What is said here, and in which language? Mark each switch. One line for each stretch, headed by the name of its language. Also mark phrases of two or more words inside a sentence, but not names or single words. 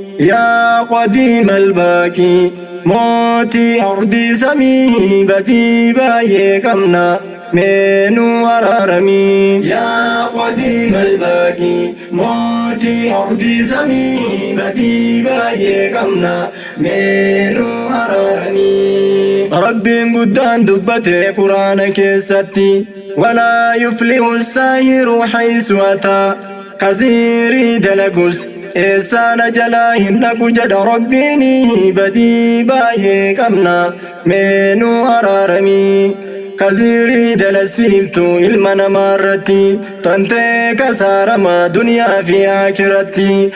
Arabic: يا قديم الباقي,
Oromo: mootii ardii samii, badii baay'ee qabna, meenuu araarami.
Arabic: يا قديم الباقي,
Oromo: mootii ardii samii, badii baay'ee qabna, meenuu araarami. Rabbiin guddaan dubbate Qur'aana keessatti,
Arabic: "ولا يفلح الساهر حيث أتى."
Oromo: Kaziirii dalagus eessaan ajalaa hin dhaqu jedha Rabbiini, badii baay'ee qabna, meenuu araarami. Kaziirii dalasiiftu ilma namaa irratti, tantee kasaarama duniyaa fi aakiratti.